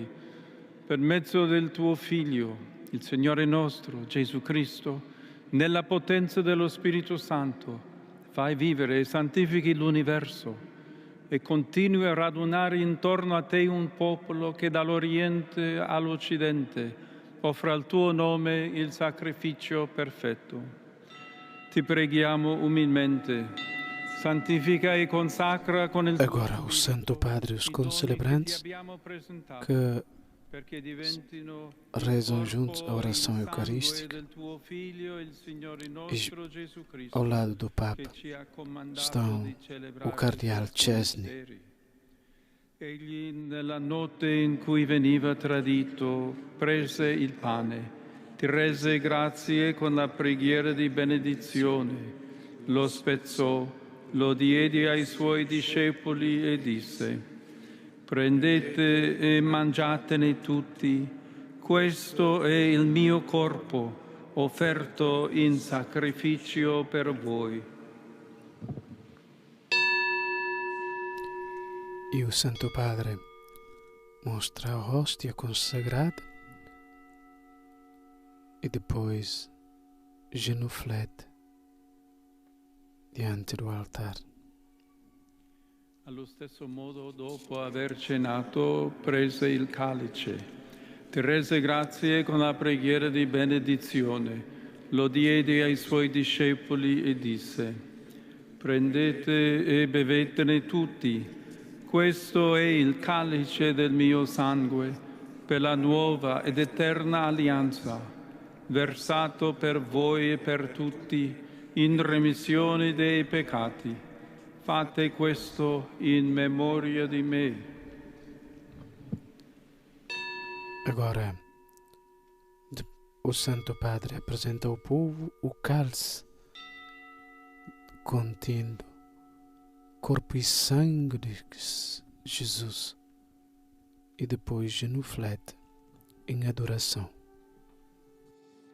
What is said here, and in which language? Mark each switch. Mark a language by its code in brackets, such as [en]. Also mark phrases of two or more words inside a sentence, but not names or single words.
[it] Per mezzo del tuo Figlio, il Signore nostro, Gesù Cristo, nella potenza dello Spirito Santo, fai vivere e santifichi l'universo e continui a radunare intorno a te un popolo che dall'Oriente all'Occidente offra al tuo nome il sacrificio perfetto. Ti preghiamo umilmente. Santifica e consacra con il [pt] Agora o Santo Padre os concelebrantes que rezam juntos a oração eucarística e ao lado do Papa estão o Cardeal Chesney. [it] Egli nella notte in cui veniva tradito prese il pane, ti rese grazie con la preghiera di benedizione, lo spezzò, lo diede ai suoi discepoli e disse: prendete e mangiatene tutti, questo è il mio corpo offerto in sacrificio per voi. [pt] E o Santo Padre mostra a hóstia consagrada e depois genuflete diante do altar. [it] Allo stesso modo, dopo aver cenato, prese il calice, ti rese grazie con la preghiera di benedizione, lo diede ai suoi discepoli e disse: prendete e bevetene tutti, questo è il calice del mio sangue, per la nuova ed eterna alleanza, versato per voi e per tutti, in remissione dei peccati. Fate questo in memoria di me. [pt] Agora, o Santo Padre apresenta ao povo o cálice contendo corpo e sangue de Jesus e depois genuflete em adoração.